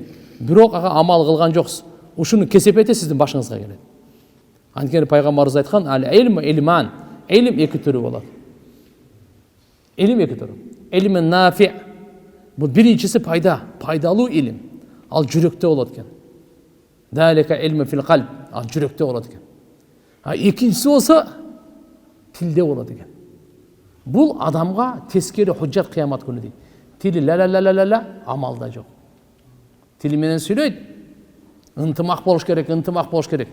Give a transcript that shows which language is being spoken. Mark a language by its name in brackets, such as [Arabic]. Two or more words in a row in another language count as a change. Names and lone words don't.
[Kyrgyz] Бирок ага амал кылган жоксуз. Ушуну кесепети сиздин башыңызга келет. Анткени пайгамбарыбыз айткан, [Arabic] العلم علمان. [Kyrgyz] Илим эки түрү болот. Илим эки түрү. [Arabic] علم نافع. [Kyrgyz] Бул биринчиси пайдалуу илим. Ал жүрөктө болот экен. [Arabic] ذلك علم في القلب. [Kyrgyz] Ал жүрөктө болот экен. Экинчиси болсо тилде болот экен. Бул адамга тескери худжат кыямат күнү дейт. Тили ла амалда жок. Тили менен сүйлөйт. Ынтымак болуш керек.